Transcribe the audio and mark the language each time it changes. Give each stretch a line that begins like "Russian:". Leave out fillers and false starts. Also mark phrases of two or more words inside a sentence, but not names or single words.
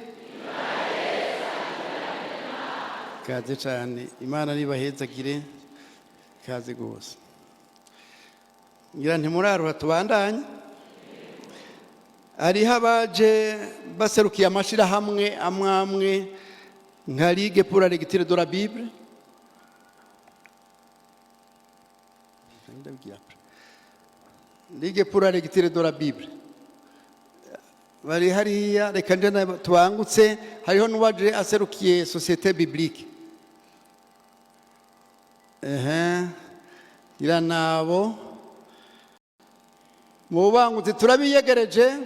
Rundi: Kaze cyane. Imana nibahezagire. Kaze gose. Ngira ntimuraruha tubandanye. Hariho abaje baserukiye amashirahamwe amwe nka Ligue pour la lecture de la Bible. Ligue pour la lecture de la Bible. Bari hariya, reka nje tubangutse. Hariho n'uwaje aserukiye Société Biblique. Ira nabo mubangutse turabiyegereje.